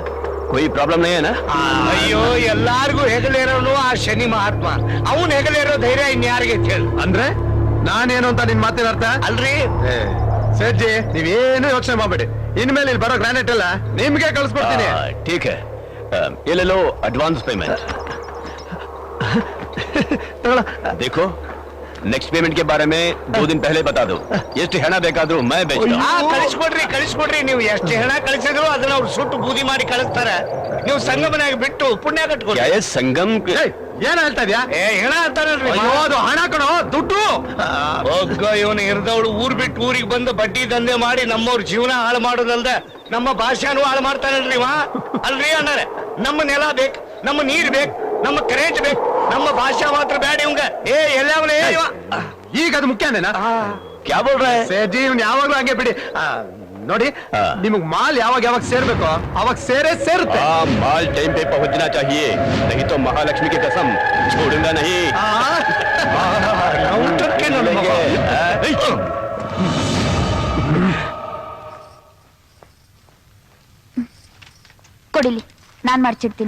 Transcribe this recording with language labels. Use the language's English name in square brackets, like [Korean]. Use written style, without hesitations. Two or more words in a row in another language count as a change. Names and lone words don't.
[Hindi] कोई ಪ್ರಾಬ್ಲಮ್ नहीं है ना? [Kannada] ಅಯ್ಯೋ, ಎಲ್ಲಾರ್ಗು ಹೆಗಲೇರೋನು ಆ ಶನಿ ಮಹಾತ್ಮ. ಅವನ್ ಹೆಗಲೇರೋ ಧೈರ್ಯ ಇನ್ಯಾರಿಗೆ ಹೇಳು. ಅಂದ್ರೆ ನಾನೇನು ಅಂತ ನಿನ್ ಮಾತಿನ ಅರ್ಥ ಅಲ್ರಿ? ಸೇಠ್ ಜಿ, ನೀವೇನು ಯೋಚನೆ ಮಾಡ್ಬೇಡಿ. ಇನ್ಮೇಲೆ ಇಲ್ಲಿ ಬರೋ ಗ್ರಾನೈಟ್ ಎಲ್ಲ ನಿಮ್ಗೆ ಕಳಿಸ್ಕೊಡ್ತೀನಿ. [Hindi] ठीक है, ये ले लो [English] advance payment. [Hindi] देखो [English] next payment [Hindi] के बारे में 2 दिन पहले बता दो. [Kannada] ಎಷ್ಟು ಹೆಣ ಬೇಕಾದ್ರೂ [Hindi] मैं बेचता हूं. [Kannada] ಕಳಿಸ್ಕೊಡ್ರಿ. ನೀವು ಎಷ್ಟು ಹೆಣ ಕಳಿಸಿದ್ರು ಅದನ್ನ ಅವ್ರು ಸುಟ್ಟು ಬೂದಿ ಮಾಡಿ ಕಳಿಸ್ತಾರ. ನೀವು ಸಂಗಮನಾಗ ಬಿಟ್ಟು ಪುಣ್ಯ ಕಟ್ಕೊಡಿ. [Hindi] क्या ये संगम [Kannada] ಏನ್ ಹೇಳ್ತಾ ಇದ್ಯಾ? ಹೆಣ ಅಂತಾರಲ್ರಿ. ಅದು ಹಣ ಕಣೋ, ದುಡ್ಡು. ಒಗ್ಗ ಇವನು ಇರ್ದವಳು ಊರ್ ಬಿಟ್ಟು ಊರಿಗೆ ಬಂದು ಬಡ್ಡಿ ದಂಧೆ ಮಾಡಿ ನಮ್ಮವ್ರ ಜೀವನ ಹಾಳು ಮಾಡೋದಲ್ದ ನಮ್ಮ ಭಾಷೆನೂ ಹಾಳು ಮಾಡ್ತಾನಲ್ರಿ. ಅಲ್ರಿ ಅಣ್ಣಾರೆ, ನಮ್ಮ ನೆಲ ಬೇಕು, ನಮ್ಮ ನೀರ್ ಬೇಕು, ನಮ್ಮ ಕರೆಂಟ್ ಬೇಕು, ನಮ್ಮ ಭಾಷಾ ಮಾತ್ರ ಬೇಡ ಇವಂಗ. ಎಲ್ಲವನೇ ಈಗ ಅದು ಮುಖ್ಯನೇನಾ? [Hindi] क्या बोल रहा है? [Kannada] ಸೇಠ್ ಜಿ, ಇವ್ನು ಯಾವಾಗ್ಲೂ ಹಂಗೆ ಬಿಡಿ. ನೋಡಿ, ನಿಮಗ್ ಮಾಲ್ ಯಾವಾಗ ಸೇರ್ಬೇಕು ಅವಾಗ ಸೇರುತ್ತೆ. [Hindi] माल टाइम पे पहुंचना चाहिए, नहीं तो महालक्ष्मी की कसम छोड़ूंगा नहीं. [Kannada] ಕೊಡಿಲಿ, ನಾನ್ ಮಾಡ್ಸಿಡ್ತೀನಿ.